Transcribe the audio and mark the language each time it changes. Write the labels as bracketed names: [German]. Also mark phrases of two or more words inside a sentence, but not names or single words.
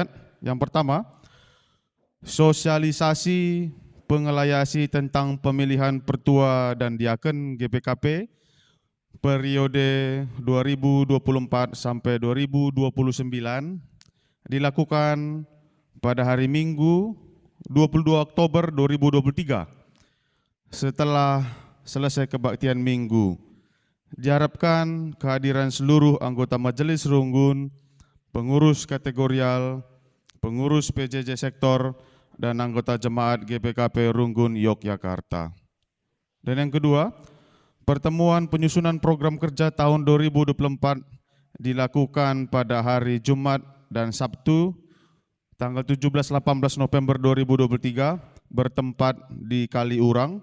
[Indonesian] Yang pertama, sosialisasi pengelayasi tentang pemilihan pertua dan diaken GPKP periode 2024 sampai 2029 dilakukan pada hari Minggu 22 Oktober 2023 setelah selesai kebaktian Minggu. Diharapkan kehadiran seluruh anggota Majelis Runggun, pengurus kategorial, pengurus PJJ sektor, dan anggota jemaat GPKP Runggun Yogyakarta. Dan yang kedua, pertemuan penyusunan program kerja tahun 2024 dilakukan pada hari Jumat dan Sabtu, tanggal 17-18 November 2023, bertempat di Kaliurang.